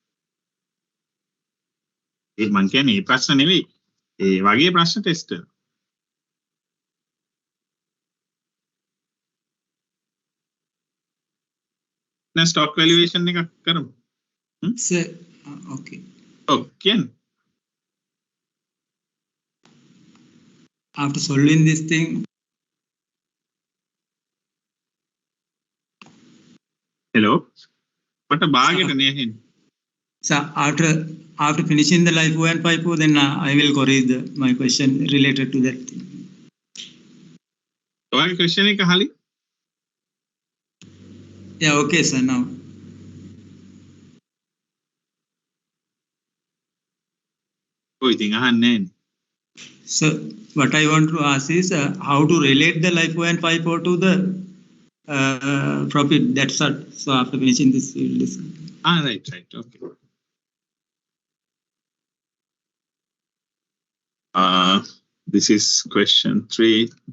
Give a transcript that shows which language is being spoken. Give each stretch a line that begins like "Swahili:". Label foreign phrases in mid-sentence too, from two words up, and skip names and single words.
Sinhala: ඒ මං කියන්නේ මේ ප්‍රශ්න නෙවෙයි. ඒ වගේ ප්‍රශ්න test වෙනවා. දැන්
English: stock valuation
Sinhala: එකක් කරමු.
English: Sir, okay.
Sinhala: කියන්නේ
English: After solving this thing,
Sinhala: hello මට භාගයට නේ
English: so after finishing the LIFO and FIFO, then I will correct my question related to that thing.
Sinhala: ඔයාගේ question එක අහලි
English: Yeah, okay, sir. Now,
Sinhala: ඔය ඉතින් අහන්නේ නෑනේ.
English: so what I want to ask is how to relate the LIFO and FIFO to the profit. That's all. So after finishing this, we will discuss. Right, okay. This is question 3.